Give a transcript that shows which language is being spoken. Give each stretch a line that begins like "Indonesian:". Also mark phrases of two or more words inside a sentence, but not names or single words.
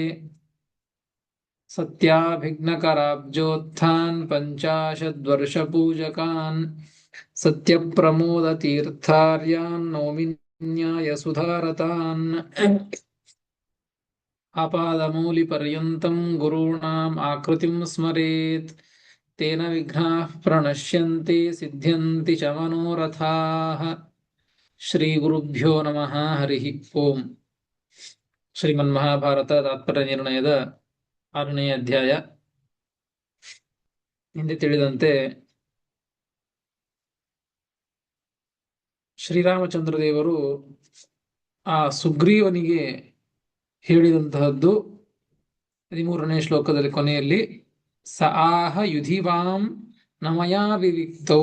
Sanskrit: सत्याभिघ्नकराब्जोत्थान् पञ्चाशद्वर्षपूजकान् सत्यप्रमोदतीर्थार्यान् नौमि न्यायसुधारतान्. आपादमौलिपर्यन्तं गुरुणां आकृतिं स्मरेत् तेन विघ्नाः प्रणश्यन्ति सिद्ध्यन्ति च मनोरथाः. श्री गुरुभ्यो नमः हरि ओं.
Kannada: ಶ್ರೀಮನ್ಮಹಾಭಾರತ ತಾತ್ಪರ್ಯ ನಿರ್ಣಯದ 6ನೇ ಅಧ್ಯಾಯ. ಹಿಂದೆ ತಿಳಿದಂತೆ ಶ್ರೀರಾಮಚಂದ್ರ ದೇವರು ಆ ಸುಗ್ರೀವನಿಗೆ ಹೇಳಿದಂತಹದ್ದು 13ನೇ ಶ್ಲೋಕದಲ್ಲಿ ಕೊನೆಯಲ್ಲಿ
Sanskrit: स आह युधिवां नमया विविक्तौ.